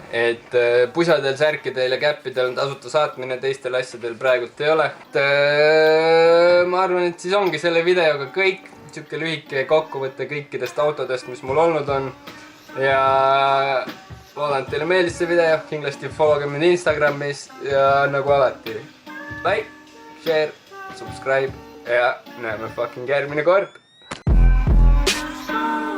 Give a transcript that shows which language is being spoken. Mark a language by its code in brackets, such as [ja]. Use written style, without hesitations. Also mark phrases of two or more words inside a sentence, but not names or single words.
[et] Et pusadel, särkidel ja käppidel on tasuta saatmine, teistel asjadel praegult ei ole. Ma arvan, et siis ongi selle videoga kõik. Siuke lühike kokkuvõte kõikidest autodest, mis mul olnud on. Ja loodan, et teile meeldis see video, kindlasti follow ge mind Instagramis ja nagu alati [en] like, share, subscribe [et] ja näeme fucking järgmine kord.